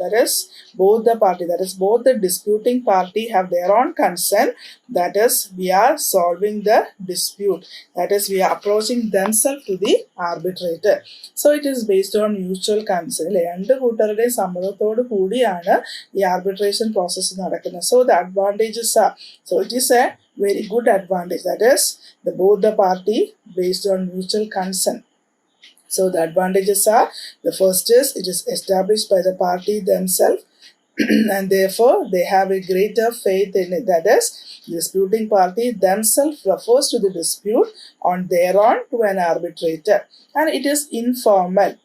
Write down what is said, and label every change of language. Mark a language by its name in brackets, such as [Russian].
[English] That is both the party, that is both the disputing party have their own consent. That is we are solving the dispute. That is we are approaching themselves to the arbitrator. So it is based on mutual consent. [Malayalam] രണ്ട് കൂട്ടരുടെയും സമ്മതത്തോടു കൂടിയാണ് ഈ arbitration process നടക്കുന്നത്. [English] So the advantages are, so it is a very good advantage, that is both the party based on mutual consent. So the advantages are, the first is it is established by the party themselves and therefore they have a greater faith in it. That is, the disputing party themselves refers to the dispute on their own to an arbitrator, and it is informal.